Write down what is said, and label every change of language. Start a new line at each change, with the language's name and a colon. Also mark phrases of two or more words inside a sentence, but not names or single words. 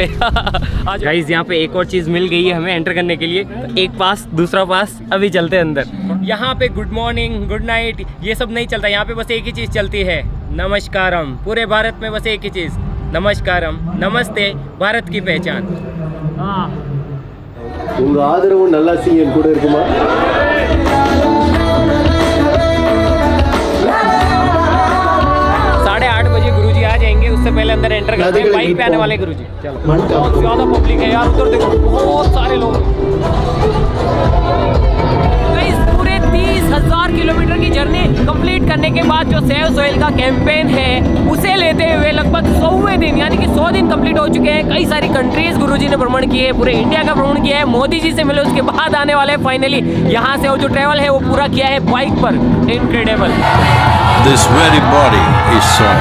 Hindi: आज गाइस यहाँ पे एक और चीज़ मिल गई है हमें एंटर करने के लिए। एक पास, दूसरा पास। अभी चलते हैं अंदर। यहाँ पे
English: good morning, good night
Hindi: ये सब नहीं चलता। यहाँ पे बस एक ही चीज़ चलती है, नमस्कारम। पूरे भारत में बस एक ही चीज़, नमस्कारम, नमस्ते, भारत की पहचान।
Tamil: உங்க ஆதரவு நல்லாசி என் கூட இருக்குமா?
Hindi: 8:30 बजे गुरुजी आ जाएंगे, उससे पहले अंदर एंटर करते हैं। बाइक पे आने वाले गुरुजी। चलो बहुत ज़्यादा पब्लिक है यार, उधर देखो बहुत सारे लोग। पूरे 30,000 किलोमीटर की
English: journey complete
Hindi: करने के बाद जो सेव सोइल का कैंपेन है उसे लेते हुए लगभग 100वें दिन यानी कि 100 दिन कंप्लीट हो चुके हैं। कई सारी कंट्रीज गुरुजी ने भ्रमण किए हैं, पूरे इंडिया का भ्रमण किया है। मोदी जी से मिले उसके बाद आने वाले फाइनली यहाँ से वो जो ट्रैवल है वो पूरा किया है बाइक पर। इनक्रेडिबल।
English: This very body is soil.